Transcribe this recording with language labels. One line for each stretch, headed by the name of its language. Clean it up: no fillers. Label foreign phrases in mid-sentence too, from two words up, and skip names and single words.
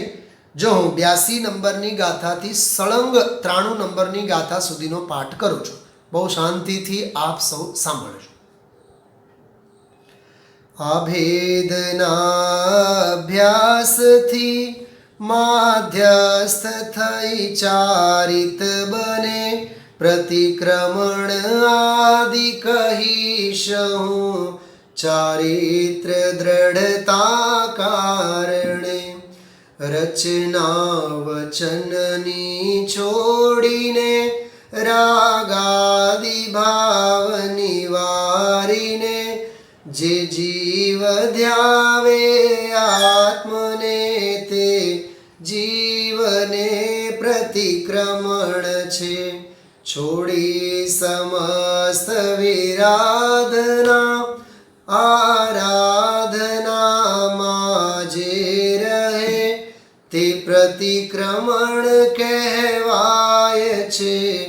Gujarati: જો હું 82 નંબરની ગાથાથી સળંગ 93 નંબરની ગાથા સુધીનો પાઠ કરું છું. બહુ શાંતિથી આપ સૌ સાંભળજો. અભેદનાભ્યાસથી માધ્યસ્થ થઈ ચારિત બને, પ્રતિક્રમણ આદિ કહીશહું ચારિત્ર દૃઢતા કારણે રચના વચનની છોડીને રાગાદિ ભાવ નિવારીને જે જીવ ધ્યાવે આત્મને તે જીવને પ્રતિક્રમણ છે છોડી સમસ્ત વિરાધના આરાધના માજે રહે તે પ્રતિક્રમણ કહેવાય છે